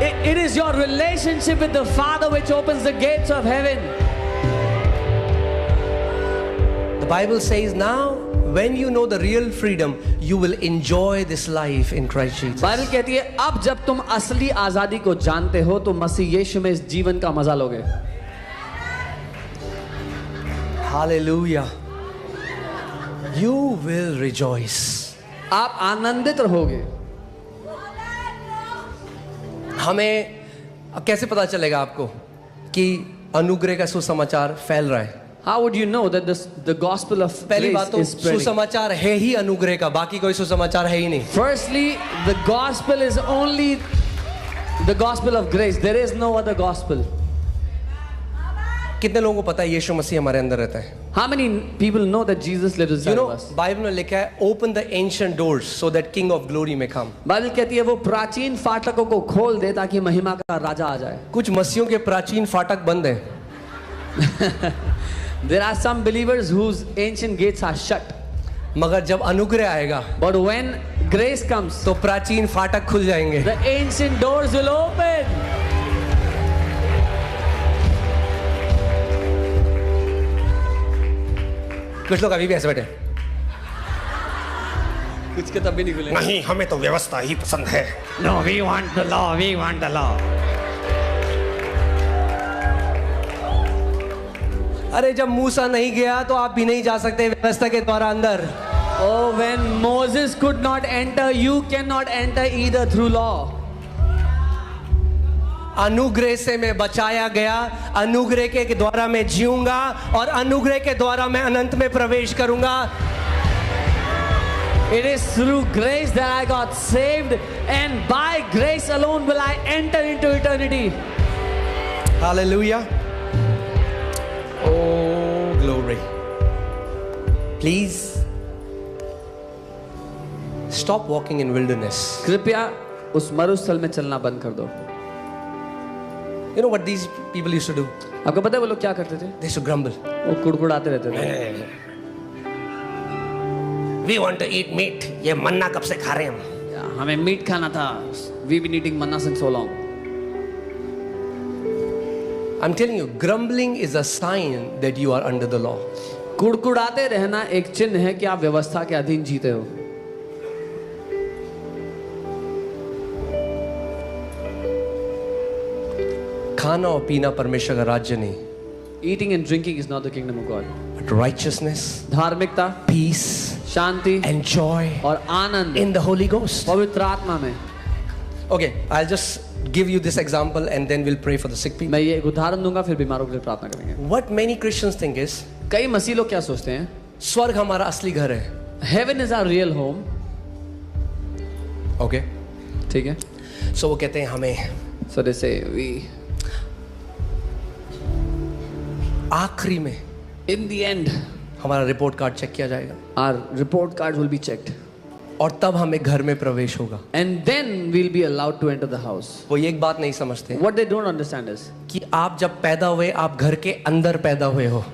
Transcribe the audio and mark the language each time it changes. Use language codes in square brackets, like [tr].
[en] It is your relationship with the Father which opens the gates of heaven. The Bible says now, when you know the real freedom, you will enjoy this life in Christ Jesus. [hi] Bible कहती है, अब जब तुम असली आजादी को जानते हो तो मसीह यीशु में इस जीवन का मजा लोगे. [en] Hallelujah. You will rejoice. [hi] आप आनंदित रहोगे. हमें कैसे पता चलेगा आपको कि अनुग्रह का सुसमाचार फैल रहा है? [en] How would you know that the gospel of [hi] पहली [en] grace [hi] बात तो [en] is spreading? [hi] सुसमाचार है ही अनुग्रह का, बाकी कोई सुसमाचार है ही नहीं. [en] Firstly, the gospel is only the gospel of grace. There is no other gospel. [hi] कितने लोगों को पता है यीशु मसीह हमारे अंदर रहता है? [en] How many people know that Jesus lives You inside know, of us? [hi] Bible में लिखा है, [en] open the ancient doors so that King of glory may come. [hi] Bible कहती है वो प्राचीन फाटकों को खोल दे ताकि महिमा का राजा आ जाए. कुछ मसीहों के प्राचीन फाटक बंद हैं. [en] There are some believers whose ancient gates are shut. [hi] मगर जब अनुग्रह आएगा [en] But when grace comes, [hi] तो प्राचीन फाटक खुल जाएंगे. [en] the ancient doors will open. [hi] कुछ लोग अभी भी ऐसे बैठे, कुछ के तब भी नहीं खुले. नहीं हमें तो व्यवस्था ही पसंद है. [en] No, we want the law. We want the law. [hi] अरे जब मूसा नहीं गया तो आप भी नहीं जा सकते व्यवस्था के द्वारा अंदर. [en] Oh, when Moses could not enter, you cannot enter either through law. [hi] अनुग्रह से मैं बचाया गया, अनुग्रह के द्वारा मैं जीऊंगा और अनुग्रह के द्वारा मैं अनंत में प्रवेश करूंगा. [en] It is through grace that I got saved, and by grace alone will I enter into eternity. Hallelujah. Oh, glory. Please stop walking in wilderness. [hi] कृपया उस मरुस्थल में चलना बंद कर दो. [en] You know what these people used to do? [hi] आपको पता है वो लोग क्या करते थे? [en] They used to grumble. [hi] वो कुड़कुड़ाते रहते थे. [en] We want to eat meat. [hi] ये मन्ना कब से खा रहे हैं हम? हमें मीट खाना था. [en] We've been eating manna since so long. I'm telling you, grumbling is a sign that you are under the law. [hi] कुड़कुड़ाते रहना एक चिन्ह है कि आप व्यवस्था के अधीन जीते हो. खाना और पीना परमेश्वर का राज्य नहीं. [en] Eating and drinking is not the kingdom of God. But righteousness, [hi] धार्मिकता, [en] peace, [hi] शांति [en] and joy [hi] और आनंद [en] in the Holy Ghost. [hi] पवित्र आत्मा में. [en] Okay, I'll just give you this example and then we'll pray for the sick people. [hi] मैं ये एक उदाहरण दूंगा, फिर बीमारों के लिए प्रार्थना करेंगे. [en] What many Christians think is, [hi] कई मसीह लोग क्या सोचते हैं? स्वर्ग हमारा असली घर है. [en] Heaven is our real home. Okay, [hi] ठीक है. so वो कहते हैं हमें [en] So they say we [hi] आखिरी में [en] in the end [hi] हमारा रिपोर्ट कार्ड चेक किया जाएगा [en] our report cards will be checked [hi] और तब हमें घर में प्रवेश होगा. [en] and then we'll be allowed to enter the house. [hi] वो ये एक बात नहीं समझते [en] What they don't understand is [hi] कि आप जब पैदा हुए आप घर के अंदर पैदा हुए हो.